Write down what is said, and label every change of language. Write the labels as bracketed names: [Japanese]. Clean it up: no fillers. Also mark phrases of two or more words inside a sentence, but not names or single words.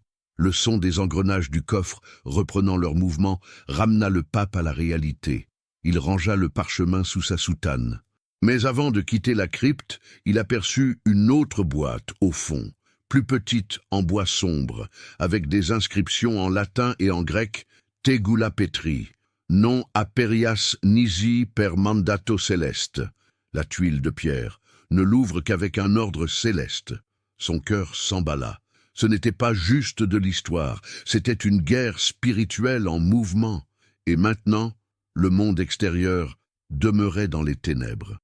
[French] Le son des engrenages du coffre, reprenant leur mouvement, ramena le pape à la réalité. Il rangea le parchemin sous sa soutane. Mais avant de quitter la crypte, il aperçut une autre boîte au fond, plus petite, en bois sombre, avec des inscriptions en latin et en grec, [Latin] Tegula Petri, non aperias nisi per mandato celeste. [French] La tuile de pierre ne l'ouvre qu'avec un ordre céleste. Son cœur s'emballa. Ce n'était pas juste de l'histoire, c'était une guerre spirituelle en mouvement. Et maintenant, le monde extérieur demeurait dans les ténèbres.